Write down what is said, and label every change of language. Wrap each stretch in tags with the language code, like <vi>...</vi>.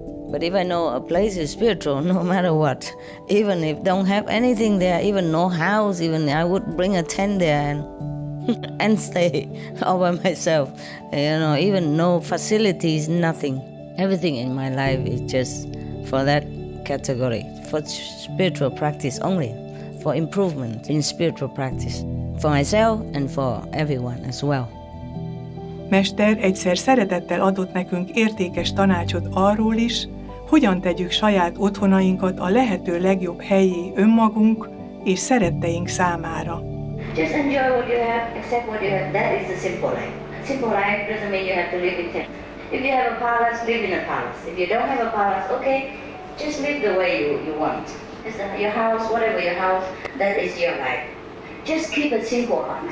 <en>But if I know a place is spiritual, no matter what, even if don't have anything there, even no house, even I would bring a tent there and stay all by myself. You know, even no facilities, nothing. Everything in my life is just for that category, for spiritual practice only, for improvement in spiritual practice, for myself and for everyone as well.</en> <hu>Mester egyszer szeretettel adott nekünk értékes tanácsot arról is, hogyan tegyük saját otthonainkat a lehető legjobb hellyé önmagunk és szeretteink számára.</hu> <en>Just enjoy what you have, accept what you have. That is the simple life. Simple life doesn't mean you have to live in tent. If you have a palace, live in a palace. If you don't have a palace, okay, just live the way you want. Just your house, whatever your house, that is your life. Just keep it simple.</en>